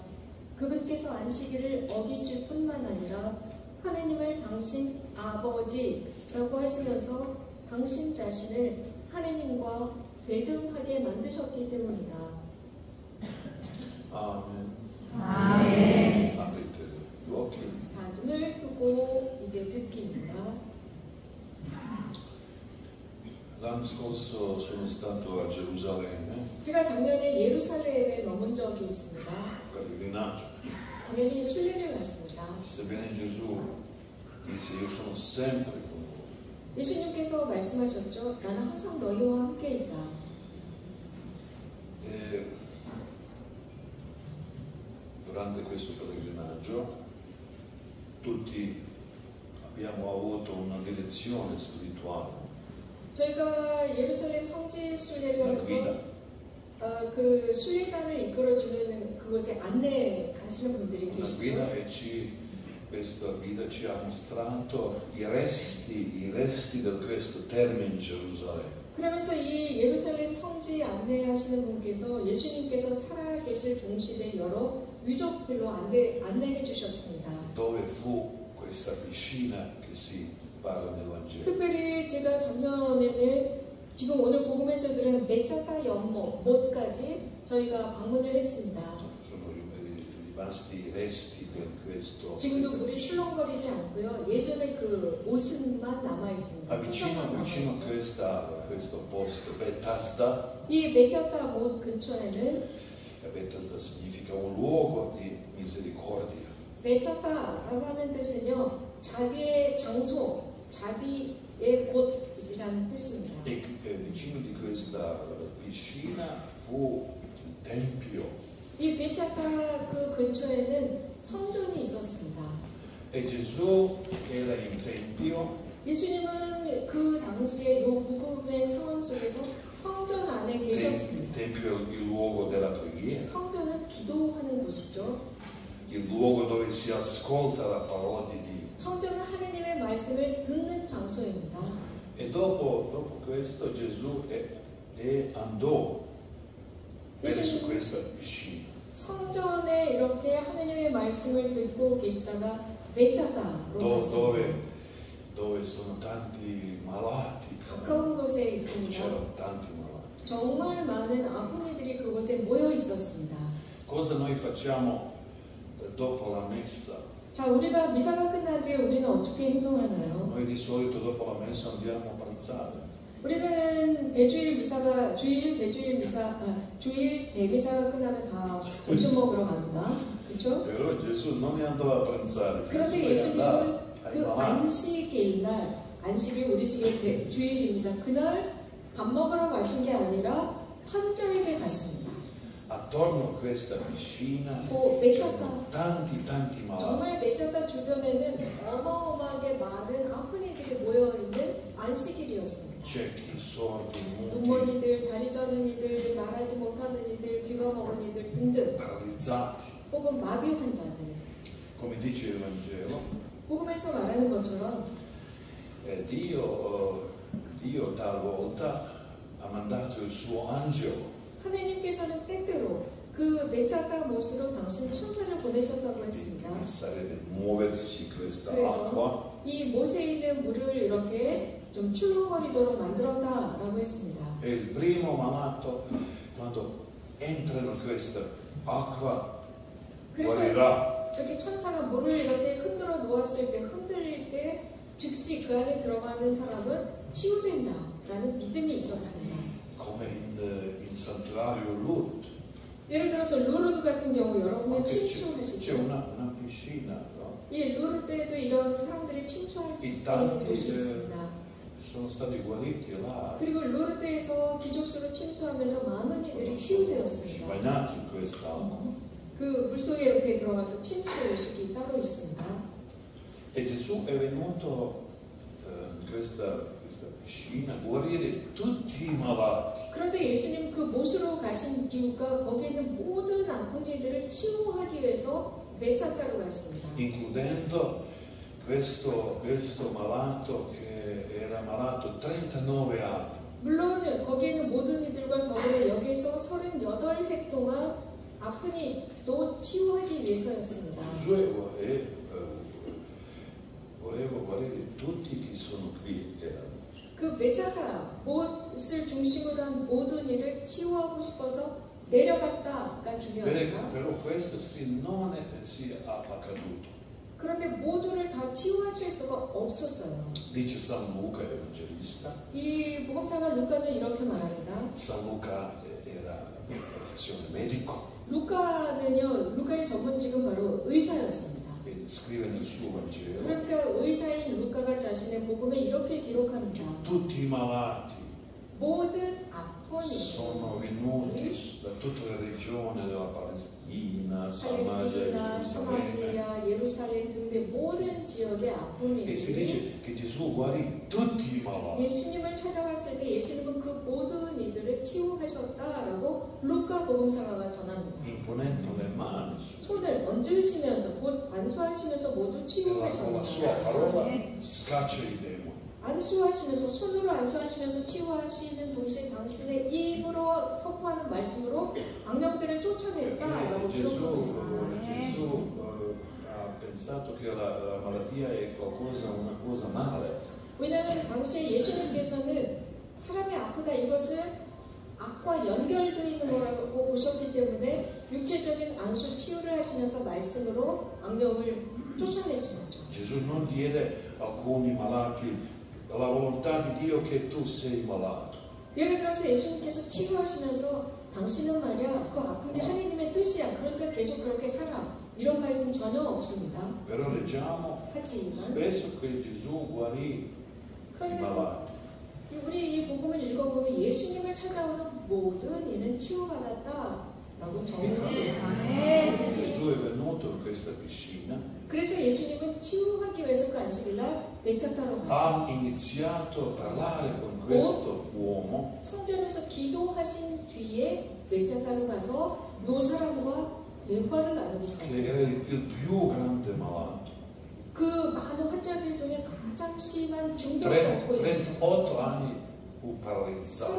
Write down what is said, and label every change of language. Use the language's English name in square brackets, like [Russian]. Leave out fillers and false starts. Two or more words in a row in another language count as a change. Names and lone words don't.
[Korean] 그분께서 안식일을 어기실 뿐만 아니라 하느님을 당신 아버지라고 하시면서 당신 자신을 하느님과 대등하게 만드셨기 때문이다. Amen. 아멘. [Italian] Aprite gli occhi. [Korean] 자, 눈을 뜨고 이제 듣기입니다. [Italian] L'anno scorso sono stato a Gerusalemme [Korean] 제가 작년에 예루살렘에 머문 적이 있습니다. [Italian] per il rinaggio. [Korean] 당연히 순례를 갔습니다. [Italian] Sebbene Gesù disse io sono sempre con voi, [Korean] 예수님께서 말씀하셨죠. 나는 항상 너희와 함께 있다. [Italian] e durante questo pellegrinaggio tutti abbiamo avuto una direzione spirituale, [Korean] 저희가 예루살렘 성지 순례를 [Italian] una guida. [Korean] 하면서 그 순례단을 이끌어주는 그곳에 안내하시는 분들이 [Italian] Una [Korean] 계시죠. [Italian] guida questa guida ci ha mostrato i resti di questo terme in Gerusalemme. [Korean] 그러면서 이 예루살렘 성지 안내하시는 분께서 예수님께서 살아계실 동시대 여러 유적들로 안내해 주셨습니다. [Italian] Dove fu questa piscina che si parla nel Vangelo? [Korean] 특별히 제가 작년에는 지금 오늘 복음에서 들은 메차타 연못까지 저희가 방문을 했습니다. [Italian] Sono rimasti resti di questo. [Korean] 지금도 [Italian] questa [Korean] 물이 [Italian] piscina. [Korean] 출렁거리지 않고요. 예전에 그 옷은만 남아 있습니다. [Italian] Vicino a questo posto, Bethesda. [Korean] 이 메차타 못 근처에는 [Italian] Bethesda significa un luogo di misericordia. [Korean] 메차타라고 하는 뜻은요, 자비의 장소, 자비의 곳이라는 뜻입니다. [Italian] E vicino di questa piscina fu il tempio. [Korean] 이 메차타 그 근처에는 성전이 있었습니다. [Italian] E Gesù era in tempio [Korean] 예수님은 그 당시에 이 복음의 상황 속에서 성전 안에 계셨습니다. [Italian] tempio il luogo della preghiera, [Korean] 성전은 기도하는 곳이죠. [Italian] il luogo dove si ascolta la parola di Dio. [Korean] 성전은 하느님의 말씀을 듣는 장소입니다. [Italian] E dopo questo Gesù andò verso questa piscina. [Korean] 성전에 이렇게 하느님의 말씀을 듣고 계시다가 메차타로 갔습니다. [Italian] Dove sono tanti malati. [Korean] 가까운 곳에 있습니다. [Italian] C'erano tanti malati. [Korean] 정말 많은 아픈 이들이 그곳에 모여 있었습니다. [Italian] Cosa noi facciamo dopo la messa? [Korean] 자, 우리가 미사가 끝난 뒤에 우리는 어떻게 행동하나요? [Italian] Noi di solito dopo la messa andiamo a pranzare. [Korean] 우리는 주일 대미사가 끝나면 다 점심 먹으러 갑니다. 그렇죠? [Italian] Però Gesù non andò a pranzare. [Korean] 그런데 예수님은 그 안식일 날, 안식일 우리식의 주일입니다. 그날 밥 먹으러 가신 게 아니라 환자에게 갔습니다. [Italian] Attorno a questa piscina [Korean] 메차타, [Italian] tanti malati. [Korean] 정말 메차타 주변에는 어마어마하게 많은 아픈 이들이 모여있는 안식일이었습니다. [Italian] Ciechi, sordi, muti, [Korean] 눈먼이들, 다리 저는 이들, 말하지 못하는 이들, 귀가 먹은 이들 등등, [Italian] paralizzati. [Korean] 혹은 마비 환자들. [Italian] Come dice il Vangelo, [Korean] 복음에서 말하는 것처럼 [Italian] Dio talvolta ha mandato il suo angelo [Korean] 하나님께서는 때때로 그 메차타 못으로 당신 천사를 보내셨다고 했습니다. [Italian] sarebbe muoversi questa [Korean] 그래서 [Italian] acqua [Korean] 이 못에 있는 물을 이렇게 좀 출렁거리도록 만들었다라고 했습니다. [Italian] e il primo malato quando entra in questa acqua [Korean] 그래서 [Italian] guarirà. [Korean] 이렇게 천사가 물을 이렇게 흔들어 놓았을 때, 흔들릴 때 즉시 그 안에 들어가는 사람은 치유된다라는 믿음이 있었습니다. [Italian] Come in santuario Lourdes. [Korean] 예를 들어서 루르드 같은 경우 여러분은 [Italian] C'è [Korean] 침수하시죠. [Italian] una piscina, no? [Korean] 이 루르드에도 이런 사람들이 침수할 수 있는 곳이 있습니다. [Italian] Sono stati guariti là, [Korean] 그리고 루르드에서 기적수로 침수하면서 많은 이들이 치유되었습니다. [Italian] bagnati in questa acqua. [Korean] 그 물속에 이렇게 들어가서 침수 의식이 따로 있습니다. [Italian] E Gesù è venuto in questa piscina a guarire tutti i malati. [Korean] 그런데 예수님 그 못으로 가신 이유가 거기에 있는 모든 아픈 이들을 치유하기 위해서 메차타로 갔습니다. [Italian] Includendo questo malato che era malato 39 anni. [Korean] 물론 거기에 있는 모든 이들과 더불어 여기에서 38해 동안 아프니 또 치유하기 위해서였습니다. [Italian] Volevo guarire tutti che sono qui. [Korean] 그 외자가 못을 중심으로 한 모든 일을 치유하고 싶어서 내려갔다가 중요합니다. [Italian] Però questo non sia accaduto. [Korean] 그런데 모두를 다 치유하실 수가 없었어요. [Italian] Dice San Luca, evangelista. [Korean] 이 복음사가 루카는 이렇게 말합니다. [Italian] San Luca era di professione medico. [Korean] 루카의 전문직은 바로 의사였습니다. [Italian] E scrive nel suo Vangelo. [Korean] 그러니까 의사인 루카가 자신의 복음에 이렇게 기록합니다. [Italian] Tutti i malati [Korean] 모든 아픈 [Italian] sono venuti da tutta la regione della Palestina, Samaria, [Korean] 팔레스티나, [Italian] Gerusalemme. [Korean] 사마리아, 예루살렘 등의 모든 지역의 아픈 [Italian] E si [Korean] 이들이 [Italian] dice che Gesù guarì tutti i malati. [Korean] 예수님을 찾아갔을 때 예수님은 그 모든 이들을 치유하셨다라고 루카 복음사가가 전합니다. [Italian] Imponendo le mani su. [Korean] 손을 얹으시면서 곧 안수하시면서 모두 [Italian] Con la [Korean] 치유하셨습니다. [Italian] sua parola scaccia i demoni. [Korean] 안수하시면서 손으로 안수하시면서 치유하시는 동시에 당신의 입으로 선포하는 말씀으로 악령들을 쫓아냈다라고 기록하고 있습니다. [Italian] Gesù ha pensato che la malattia è una cosa male. [Korean] 왜냐하면 당시에 예수님께서는 사람이 아프다 이것은 악과 연결되어 있는 거라고 보셨기 때문에 육체적인 안수 치유를 하시면서 말씀으로 악령을 쫓아내신 거죠. [Italian] Gesù non diede alcuni malati la volontà di Dio che tu sei malato. [Korean] 예를 들어서 예수님께서 치유하시면서 당신은 말이야 그 아픈 게 하나님의 뜻이야 그러니까 계속 그렇게 살아 이런 말씀 전혀 없습니다. [Italian] Però leggiamo [Korean] 하지만 [Italian] spesso che Gesù guarì i malati. [Korean] 우리 이 복음을 읽어보면 예수님을 찾아오는 모든 이는 치유받았다라고 정의하고 있습니다. [Italian] Gesù è venuto in questa piscina, [Korean] 그래서 예수님은 치유하기 위해서 그 안식일날 외척하러 가셨어요. [Italian] ha iniziato a parlare con questo uomo. [Korean] 성전에서 기도하신 뒤에 외척하러 가서 이 사람과 대화를 나누기 [Italian] Che [Korean] 시작해요. [Italian] era il più grande malato. [Korean] 그 많은 환자들 중에 가장 심한 중독을 갖고 있는 [Italian] 38 anni fu paralizzato.